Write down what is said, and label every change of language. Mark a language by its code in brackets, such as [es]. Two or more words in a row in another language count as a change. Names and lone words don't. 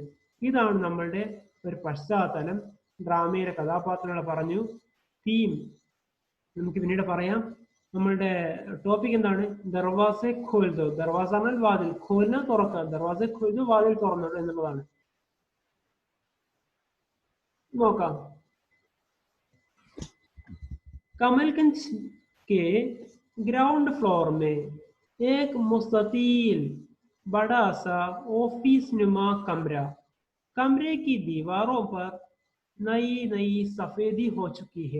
[ml] ഇതാണ് നമ്മളുടെ ഒരു പശ്ചാത്തലം. ഡ്രാമയിലെ കഥാപാത്രങ്ങളെ പറഞ്ഞു. തീം നമുക്ക് പിന്നീട് പറയാം. നമ്മളുടെ ടോപ്പിക് എന്താണ്? ദർവാസെ ഖോൽ ദോ, ദർവാസ എന്നാൽ വാതിൽ, ഖോൽന തുറക്കുക, ദർവാസെ ഖോൽ ദോ വാതിൽ തുറന്നു എന്നുള്ളതാണ്. നോക്കാം. [hi] कमलगंज के [en] ground floor [hi] में एक मुस्ततील बड़ा सा ऑफिस नुमा कमरा. कमरे की दीवारों पर नई नई सफेदी हो चुकी है.